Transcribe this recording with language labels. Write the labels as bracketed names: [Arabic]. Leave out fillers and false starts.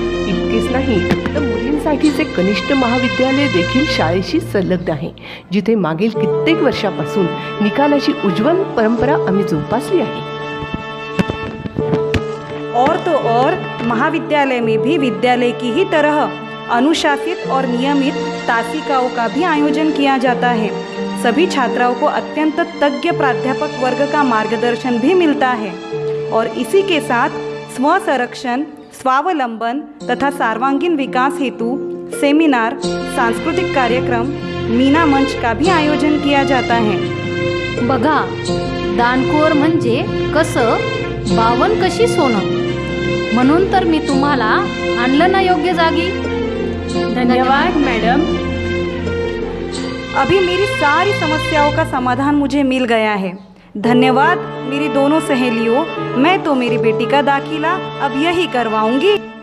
[Marathi] इतकेच नाही तर मुलींसाठीचे कनिष्ठ महाविद्यालय देखील शाळेशी संलग्न आहे, जिथे मागील कित्येक वर्षापासून निकालाची उज्ज्वल परंपरा आम्ही जोपासली आहे। [Hindi] और तो और महाविद्यालय में भी विद्यालय की ही तरह अनुशासित और नियमित तासिकाओं का भी आयोजन किया जाता है। सभी छात्राओं को अत्यंत तज्ञ प्राध्यापक वर्ग का मार्गदर्शन भी मिलता है और इसी के साथ स्व संरक्षण, स्वावलंबन तथा सर्वांगीण विकास हेतु सेमिनार, सांस्कृतिक कार्यक्रम, मीना मंच का भी आयोजन किया जाता है। [Marathi] बघा, दानकोर म्हणजे कसं, बावन कशी सोनं. म्हणून तर मी तुम्हाला आणलं ना योग्य जागी. [Hindi] धन्यवाद मैडम. अभी मेरी सारी समस्याओं का समाधान मुझे मिल गया है. धन्यवाद मेरी दोनों सहेलियों. मैं तो मेरी बेटी का दाखिला अब यही करवाऊंगी.